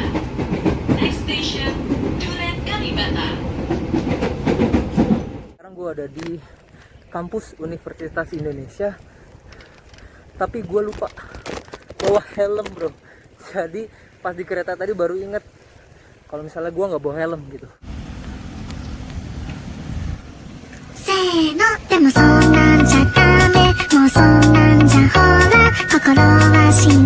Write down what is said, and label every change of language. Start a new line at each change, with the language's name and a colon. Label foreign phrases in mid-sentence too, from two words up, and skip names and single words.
English: Next station, Duren Kalibata.
Indonesian: Sekarang gue ada di kampus Universitas Indonesia, tapi gue lupa bawa helm bro. Jadi pas di kereta tadi baru inget kalau misalnya gue nggak bawa helm gitu.
Japanese: せーのでもそんなんじゃダメもうそんなんじゃほら心は進